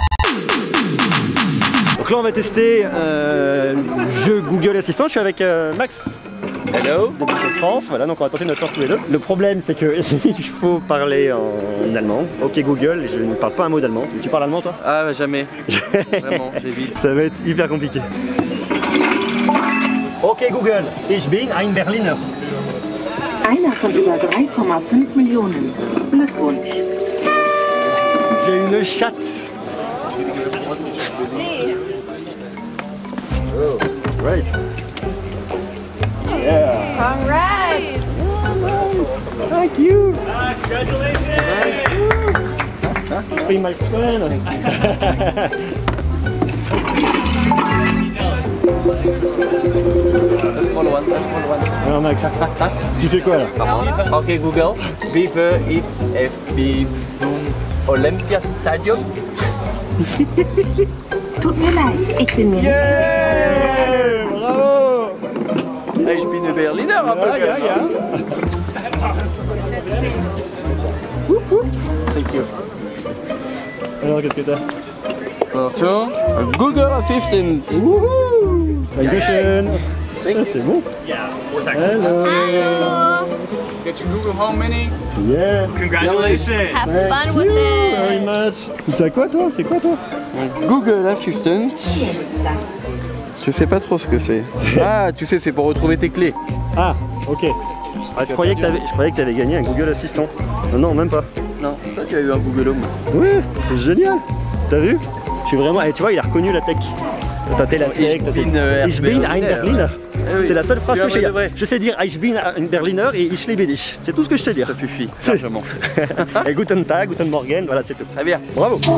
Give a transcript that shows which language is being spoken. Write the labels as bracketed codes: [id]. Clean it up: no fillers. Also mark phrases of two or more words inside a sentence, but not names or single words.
[fr] Donc là, on va tester le jeu Google Assistant, je suis avec Max. [en] Hello. [fr] De Business France, voilà, donc on va tenter notre chance tous les deux. Le problème, c'est que il faut parler en allemand. Ok Google, je ne parle pas un mot d'allemand. Tu parles allemand toi? Ah bah, jamais. Vraiment, j'évite. Ça va être hyper compliqué. [de] Ok Google, ich bin ein Berliner. Einer von über 3,5 Millionen. Glückwunsch. [fr] J'ai une chatte. [en] Oh, great. Yeah. All right. Thank you. Congratulations. [de] Ich bin [en] my friend. The small one, the small one. [fr] Alors Max, tu fais quoi là? [de] Ok Google, wie viel ist es bis zum Olympiastadion? Tut mir leid, ich bin mir [en] Yeah! Bravo! [de] Hey, ich bin ein Berliner, aber Ja. [en] Thank you. [fr] Alors qu'est-ce que t'as? Attention, Google Assistant. Wouhou! Dankeschön! C'est bon? [en] Hello! Hello. Get your Google Home Mini. Yeah! Congratulations. Have Thank fun with you very it. much! [fr] C'est quoi toi? C'est quoi toi? Google Assistant. Je sais pas trop ce que c'est. Ah, tu sais, c'est pour retrouver tes clés. Ah, ok. Ah, je croyais que t'avais gagné un Google Assistant. Non, même pas. Non, toi tu as eu un Google Home. Oui, c'est génial. T'as vu? Je suis vraiment. Et tu vois, il a reconnu la tech. T'as la tech, [de] Ich bin ein Berliner. [fr] C'est la seule phrase que je sais dire. Je sais dire [de] Ich bin ein Berliner [fr] et [de] ich liebe dich. [fr] C'est tout ce que je sais dire. Ça suffit, largement. [de] Et Guten Tag, Guten Morgen, [fr] voilà, c'est tout. Très bien. Bravo.